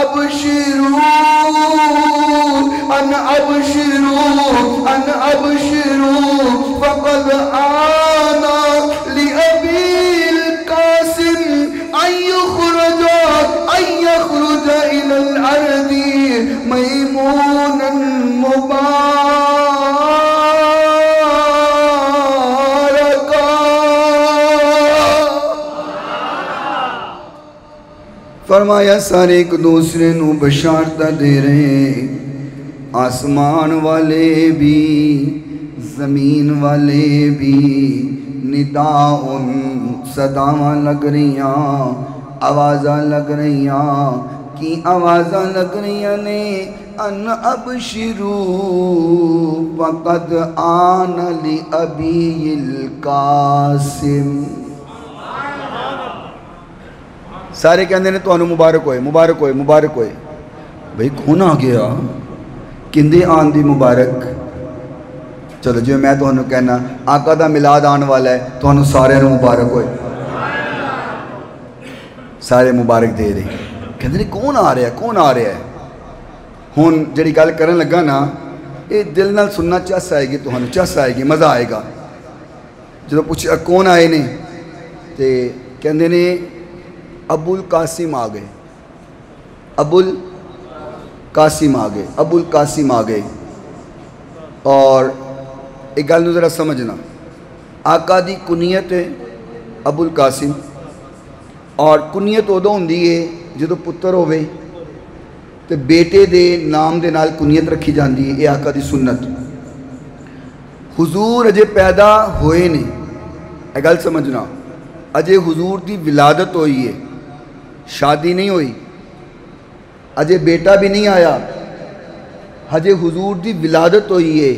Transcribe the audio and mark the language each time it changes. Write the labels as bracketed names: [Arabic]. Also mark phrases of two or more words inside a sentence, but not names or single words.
[Arabic] أبشروا فقد آن لأبي القاسم أن يخرج إلى الأرض ميمونا مباركا. [Punjabi] فرمایا سارے ایک دوسرے نو بشارت دے رہے، آسمان والے بھی زمین والے بھی، نداؤن صداواں لگ رہیاں، آوازاں لگ رہیاں، کی آوازاں لگ رہیاں نے [Arabic] ان ابشروا فقد آن لأبی القاسم. [Punjabi] سارے کہندے نے تو انو مبارک ہوئے مبارک ہوئے مبارک ہوئے. بھئی کون آ گیا کندے آن دی مبارک؟ چلو جو میں تو انو کہنا آقا دا ملاد آن والا ہے تو انو سارے انو مبارک ہوئے، سارے مبارک دے رہے. کہندے نے کون آ رہا ہے کون آ رہا ہے؟ ہون جڑی گل کرن لگا نا اے دل نال سننا چس آئے گی، تو انو چس آئے گی، مزہ آئے گا. جدو پوچھا کون آئے نے تے کہندے نے ابو القاسم آ گئے، ابو القاسم آ گئے، ابو القاسم آ گئے. اور ایک گل نو ذرا سمجھنا، آقا دی کنیت ہے ابو القاسم، اور کنیت ادو ہوندی ہے جدو پتر ہوئے تے بیٹے دے نام دے نال کنیت رکھی جاندی ہے. یہ آقا دی سنت. حضور اجے پیدا ہوئے نے، یہ گل سمجھنا، اجے حضور دی ولادت ہوئی ہے، شادی نہیں ہوئی، اجے بیٹا بھی نہیں آیا، اجے حضور دی ولادت ہوئی ہے.